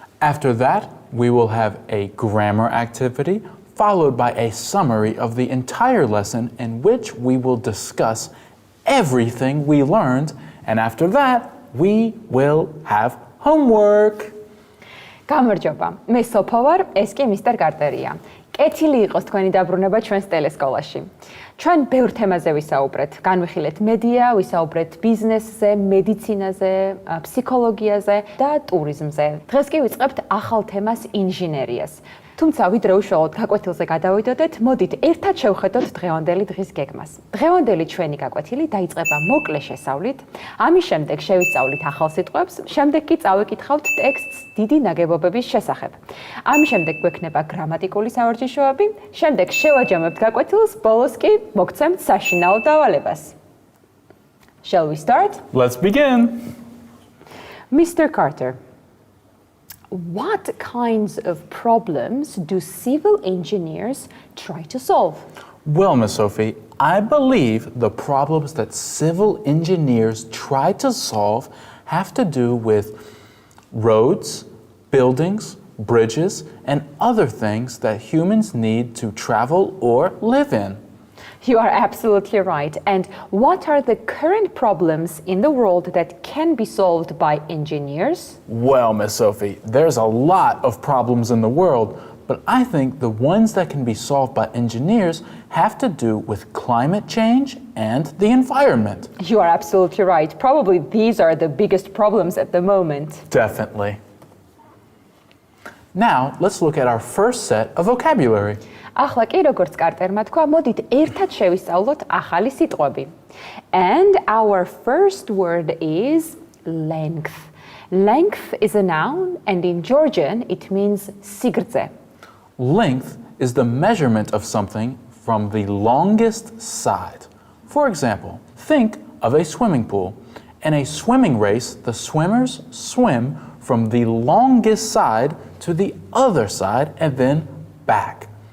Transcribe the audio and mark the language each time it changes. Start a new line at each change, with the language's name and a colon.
English: After that, we will have a grammar activity, followed by a summary of the entire lesson in which we will discuss everything we learned. And after that, we will have homework.
Georgian: გამარჯობა. მე სოფო ვარ, ეს კი მისტერ კარტერია. კეთილი იყოს თქვენი დაბრუნება ჩვენს ტელესკოლაში. ჩვენ ბევრ თემაზე ვისაუბრეთ. განვიხილეთ მედია, ვისაუბრეთ ბიზნესზე, მედიცინაზე, ფსიქოლოგიაზე და ტურიზმზე. დღეს კი ვიწყებთ ახალ თემას ინჟინერიას. თუმცა ვიდრე უშუალოდ გაკვეთილზე გადავიდოდეთ, მოდით ერთად შევხედოთ დღევანდელი დღის გეგმას. დღევანდელი ჩვენი გაკვეთილი დაიწყება მოკლე შესავლით, ამის შემდეგ შევისწავლით ახალ სიტყვებს, შემდეგ კი წავიკითხავთ ტექსტს დიდი ნაგებობების შესახებ. ამის შემდეგ გვექნება გრამატიკული სავარჯიშოები, შემდეგ შევაჯამებთ გაკვეთილს, ბოლოს კი მოგცემთ საშინაო დავალებას.
English: Shall we start? Let's begin. Mr. Carter, what kinds of problems do civil engineers try to solve? Well, Miss Sophie, I believe the problems that civil engineers try to solve have to do with roads, buildings, bridges, and other things that humans need to travel or live in. You are absolutely right. And what are the current problems in the world that can be solved by engineers? Well, Miss Sophie, there's a lot of problems in the world, but I think the ones that can be solved by engineers have to do with climate change and the environment. You are absolutely right. Probably these are the biggest problems at the moment. Definitely. Now, let's look at our first set of vocabulary.
Georgian: ახლა კი როგორც კარტერმა თქვა, მოდით ერთად შევისწავლოთ ახალი სიტყვები.
English: And our first word is length. Length is a noun and in Georgian it means სიგრძე. Length is the measurement of something from the longest side. For example, think of a swimming pool. In a swimming race, the swimmers swim from the longest side to the other side and then back.